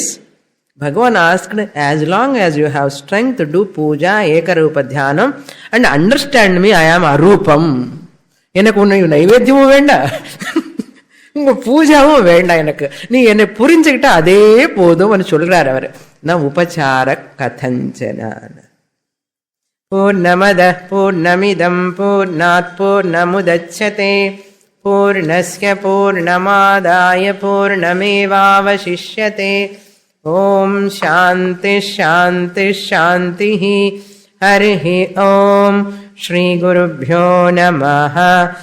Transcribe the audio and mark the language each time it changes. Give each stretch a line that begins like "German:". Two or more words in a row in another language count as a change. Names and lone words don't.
English: Bhagavan asked, as long as you have strength to do puja,
Sanskrit: एकरूप ध्यानम्,
English: and understand me, I am arupam.
Tamil: எனக்கு உன்னை நைவேத்தியமும் வேண்டாம், உங்க பூஜாவும் வேண்டாம், எனக்கு நீ என்னை புரிஞ்சுக்கிட்ட அதே போதும் சொல்றாரு அவர். நான் உபசார கதஞ்சன.
Sanskrit: पूर्णमदः पूर्णमिदं पूर्णात् पूर्णमुदच्यते पूर्णस्य पूर्णमादाय पूर्णमेवावशिष्यते. ओम् शान्ति शान्ति शान्ति. हरि ओम्। श्री गुरुभ्यो नमः.